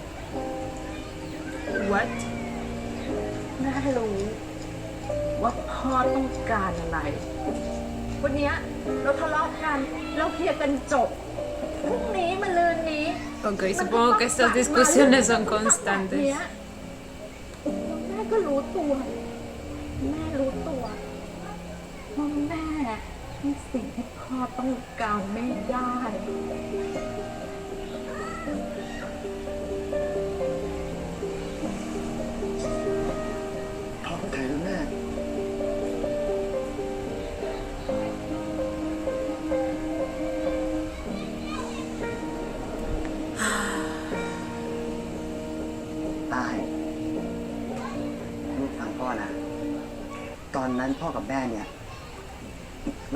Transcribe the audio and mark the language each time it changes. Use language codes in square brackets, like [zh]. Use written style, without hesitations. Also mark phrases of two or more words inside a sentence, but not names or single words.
[th] What? แม่รู้ว่าพ่อต้องการอะไร วันเนี้ยเราทะเลาะกัน เราเคลียร์กันจบ พรุ่งนี้มะรืนนี้ [es] Ok, supongo que estas discusiones son [th] แบบ [es] constantes. [th] เนี้ยแม่ก็รู้ตัว แม่รู้ตัวว่าแม่มีสิ่งที่พ่อต้องการไม่ได้ พ่อเข้าใจแล้วแม่ ตาย ลูกฟังพ่อนะ ตอนนั้นพ่อกับแม่เนี่ย ไม่